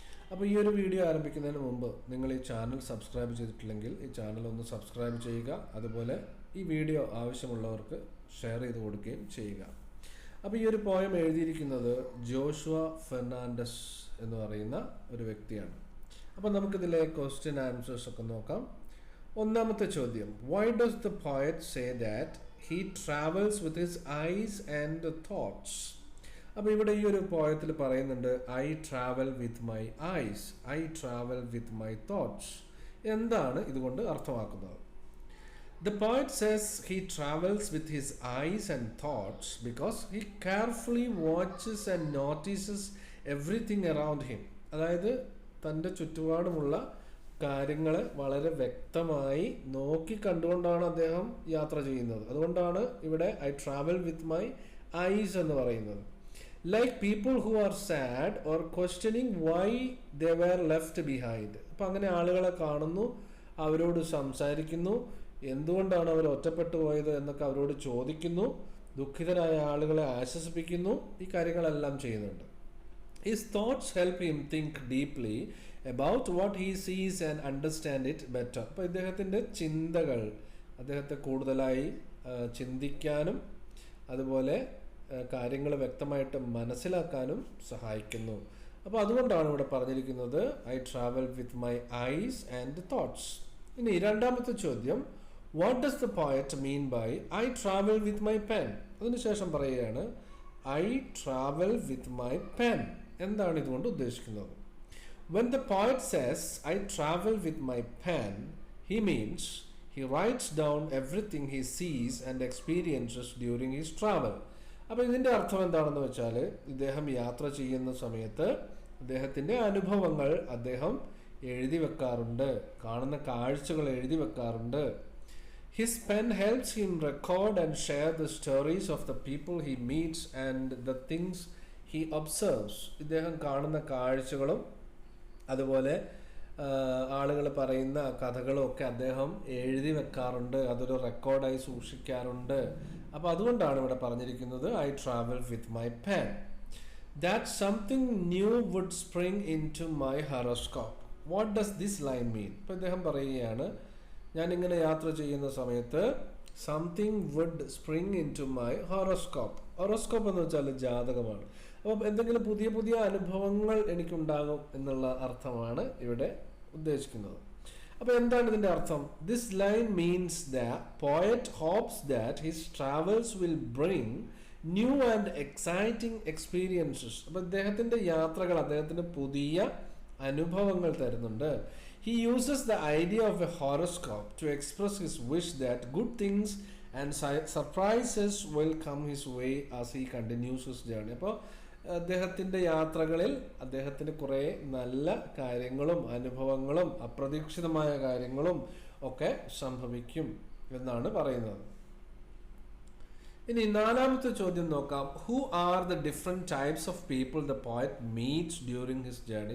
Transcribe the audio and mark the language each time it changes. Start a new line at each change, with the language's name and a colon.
Malayalam: അപ്പോൾ ഈ ഒരു വീഡിയോ ആരംഭിക്കുന്നതിന് മുമ്പ് നിങ്ങൾ ഈ ചാനൽ സബ്സ്ക്രൈബ് ചെയ്തിട്ടില്ലെങ്കിൽ ഈ ചാനൽ ഒന്ന് സബ്സ്ക്രൈബ് ചെയ്യുക. അതുപോലെ ഈ വീഡിയോ ആവശ്യമുള്ളവർക്ക് ഷെയർ ചെയ്ത് കൊടുക്കുകയും ചെയ്യുക. അപ്പോൾ ഈ ഒരു പോയം എഴുതിയിരിക്കുന്നത് ജോഷുവ ഫെർണാണ്ടസ് എന്ന് പറയുന്ന ഒരു വ്യക്തിയാണ്. അപ്പോൾ നമുക്കിതിലെ ക്വസ്റ്റ്യൻ ആൻസേഴ്സ് ഒക്കെ നോക്കാം. ഒന്നാമത്തെ ചോദ്യം,
English: why does the poet say that he travels with his eyes and thoughts?
Malayalam: അപ്പോൾ ഇവിടെ ഈ ഒരു പോയത്തിൽ പറയുന്നുണ്ട്
English: I travel with my eyes, I travel with my thoughts.
Malayalam: എന്താണ് ഇതുകൊണ്ട് അർത്ഥമാക്കുന്നത്?
English: The poet says he travels with his eyes and thoughts because he carefully watches and notices everything around him.
Malayalam: അതായത് തൻ്റെ ചുറ്റുപാടുമുള്ള കാര്യങ്ങൾ വളരെ വ്യക്തമായി നോക്കി കണ്ടുകൊണ്ടാണ് അദ്ദേഹം യാത്ര ചെയ്യുന്നത്. അതുകൊണ്ടാണ് ഇവിടെ
English: I travel with my eyes
Malayalam: എന്ന് പറയുന്നത്.
English: Like people who are sad or questioning why they were left behind.
Malayalam: അപ്പം അങ്ങനെ ആളുകളെ കാണുന്നു, അവരോട് സംസാരിക്കുന്നു, എന്തുകൊണ്ടാണ് അവർ ഒറ്റപ്പെട്ടു പോയത് എന്നൊക്കെ അവരോട് ചോദിക്കുന്നു, ദുഃഖിതരായ ആളുകളെ ആശ്വസിപ്പിക്കുന്നു, ഈ കാര്യങ്ങളെല്ലാം ചെയ്യുന്നുണ്ട്.
English: His thoughts help him think deeply about what he sees and understand it better.
Malayalam: അപ്പോൾ ഇദ്ദേഹത്തിൻ്റെ ചിന്തകൾ അദ്ദേഹത്തെ കൂടുതലായി ചിന്തിക്കാനും അതുപോലെ കാര്യങ്ങൾ വ്യക്തമായിട്ട് മനസ്സിലാക്കാനും സഹായിക്കുന്നു. അപ്പോൾ അതുകൊണ്ടാണ് ഇവിടെ പറഞ്ഞിരിക്കുന്നത്
English: I travel with my eyes and thoughts.
Malayalam: ഇനി രണ്ടാമത്തെ ചോദ്യം,
English: What does the poet mean by I travel with my pen?
Malayalam: അതിനുശേഷം പറയുകയാണ്
English: I travel with my pen.
Malayalam: എന്താണ് ഇതുകൊണ്ട് ഉദ്ദേശിക്കുന്നത്?
English: When the poet says I travel with my pen, he means he writes down everything he sees and experiences during his travel.
Malayalam: അപ്പോൾ ഇതിൻ്റെ അർത്ഥം എന്താണെന്ന് വെച്ചാൽ ഇദ്ദേഹം യാത്ര ചെയ്യുന്ന സമയത്ത് അദ്ദേഹത്തിൻ്റെ അനുഭവങ്ങൾ അദ്ദേഹം എഴുതി വെക്കാറുണ്ട്, കാണുന്ന കാഴ്ചകൾ എഴുതി വെക്കാറുണ്ട്.
English: His pen helps him record and share the stories of the people he meets and the things he observes.
Malayalam: ഇദ്ദേഹം കാണുന്ന കാഴ്ചകളും അതുപോലെ ആളുകൾ പറയുന്ന കഥകളും ഒക്കെ അദ്ദേഹം എഴുതി വെക്കാറുണ്ട്, അതൊരു റെക്കോർഡായി സൂക്ഷിക്കാറുണ്ട്. അപ്പോൾ അതുകൊണ്ടാണ് ഇവിടെ പറഞ്ഞിരിക്കുന്നത്
English: I travel with my pen. That something new would spring into my horoscope. What does this line mean?
Malayalam: ഇപ്പോൾ ഇദ്ദേഹം പറയുകയാണ് ഞാനിങ്ങനെ യാത്ര ചെയ്യുന്ന സമയത്ത്
English: Something would spring into my horoscope.
Malayalam: Horoscope എന്ന് വെച്ചാൽ ജാതകമാണ്. അപ്പം എന്തെങ്കിലും പുതിയ പുതിയ അനുഭവങ്ങൾ എനിക്കുണ്ടാകും എന്നുള്ള അർത്ഥമാണ് ഇവിടെ ഉദ്ദേശിക്കുന്നത്. അപ്പോൾ എന്താണ് ഇതിൻ്റെ അർത്ഥം?
English: This line means the poet hopes that his travels will bring new and exciting experiences.
Malayalam: അപ്പോൾ ഇദ്ദേഹത്തിൻ്റെ യാത്രകൾ അദ്ദേഹത്തിന് പുതിയ അനുഭവങ്ങൾ തരുന്നുണ്ട്.
English: He uses the idea of a horoscope to express his wish that good things and surprises will come his way as he continues his journey.
Malayalam: അപ്പോൾ അദ്ദേഹത്തിൻ്റെ യാത്രകളിൽ അദ്ദേഹത്തിന് കുറേ നല്ല കാര്യങ്ങളും അനുഭവങ്ങളും അപ്രതീക്ഷിതമായ കാര്യങ്ങളും ഒക്കെ സംഭവിക്കും എന്നാണ് പറയുന്നത്. ഇനി നാലാമത്തെ ചോദ്യം നോക്കാം.
English: Who are the different types of people the poet meets during his journey?